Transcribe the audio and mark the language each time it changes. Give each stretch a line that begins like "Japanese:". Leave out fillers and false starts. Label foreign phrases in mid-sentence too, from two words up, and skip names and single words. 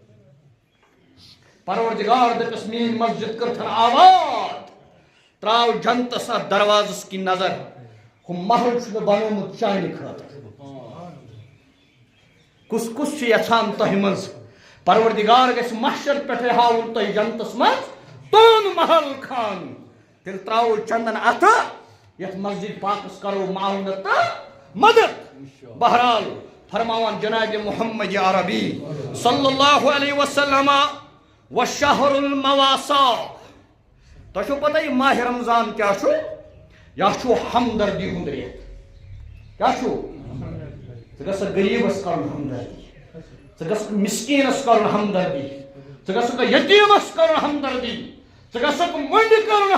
Kashmiri: پروردگار دپس میٲنۍ مسجد کٔرتھن آباد تراو جنتس اتھ دروازس کِنۍ نظر ہُہ محل چھُ مےٚ بنومُت چانہِ خٲطرٕ کُس کُس چھُ یژھان تۄہہِ منٛز پروردگار گژھِ محشر پٮ۪ٹھے ہاوُن تۄہہِ جنتس منٛز تُہُنٛد محل خان تیٚلہِ تراوو چندن اتھٕ یتھ مسجد پاکس کرو معاونت تہٕ مدد بہرحال فرماوان جناب محمد عربی
Arabic: صلی اللہ علیہ وسلم وشہر المواسا
Kashmiri: تۄہہِ چھو پتہ یہِ ماہ رمضان کیٛاہ چھُ یہ چھُ ہمدردی ہُنٛد رٮ۪تھ کیٛاہ چھُ ژٕ گژھکھ غریٖبس کرُن ہمدردی ژٕ گژھکھ مسکیٖنس کرُن ہمدردی ژٕ گژھکھ یتیٖمس کرُن ہمدردی ژٕ گژھکھ مٔنڈِ کرُن